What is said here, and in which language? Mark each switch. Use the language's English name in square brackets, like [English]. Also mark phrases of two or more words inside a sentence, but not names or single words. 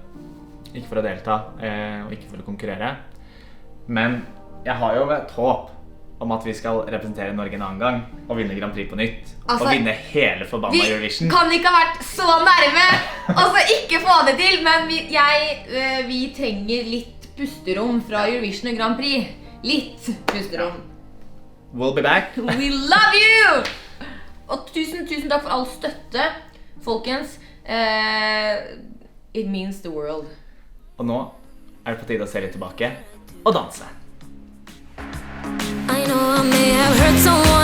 [Norwegian] Ikke for å delta, og ikke for å konkurrere. Men jeg har jo et håp om at vi skal representere Norge en annen gang og vinne Grand Prix på nytt, og vinne hele forbanna Eurovision. Vi kan ikke ha vært så nærme, og så ikke få det til, men vi trenger litt pusterom fra Eurovision og Grand Prix. Litt pusterom. [English] We'll be back. We love you! [Norwegian] Og tusen takk for all støtte, folkens. [English] It means the world. [Norwegian] Og nå det på tide å se litt tilbake og danse. [English] I know I may have hurt someone